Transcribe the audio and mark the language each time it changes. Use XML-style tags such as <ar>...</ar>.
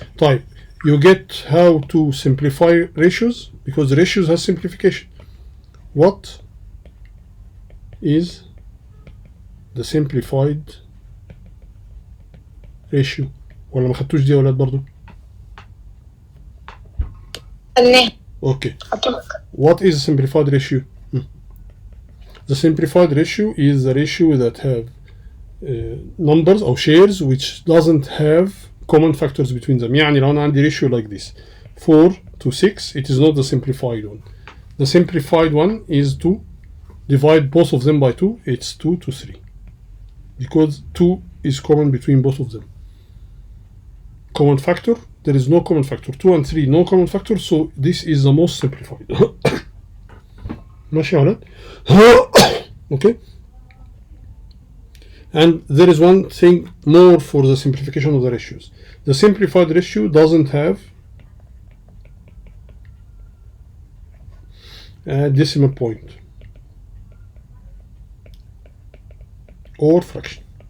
<en>طيب, you get how to simplify ratios, because ratios has simplification. What is the simplified ratio?</en> <ar>ولا ما خدتوش دي يا ولاد برضو؟ Okay.</ar> <en>What is a simplified ratio? The simplified ratio is the ratio that have numbers or shares which doesn't have common factors between them.</en> <ar>يعني لو أنا عندي</ar> <en>ratio like this 4 to 6, it is not the simplified one. The simplified one is to divide both of them by 2. It's 2 to 3 because 2 is common between both of them. Common factor, there is no common factor. 2 and 3, no common factor, so this is the most simplified.</en> <ar>ماشي يا ولاد؟ Okay.</ar> <en>And there is one thing more for the simplification of the ratios. The simplified ratio doesn't have a decimal point or fraction.</en>